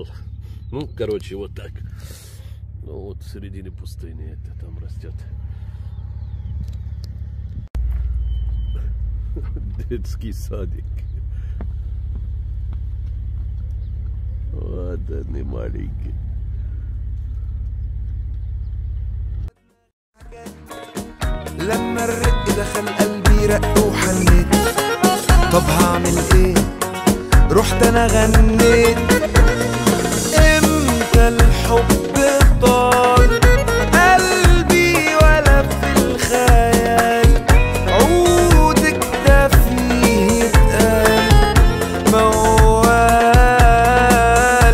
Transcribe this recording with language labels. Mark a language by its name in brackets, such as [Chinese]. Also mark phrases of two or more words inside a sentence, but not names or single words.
[Russian] Ну, короче, вот так. Ну, вот в середине пустыни это там растет. Детский садик. Вот они маленькие. [Arabic] لما الرق دخل قلبي رق وحنيت. طب هعمل ايه؟ رحت انا غنيت. امتى الحب طال قلبي ولا في الخيال عودك ده فيه يتقال موال.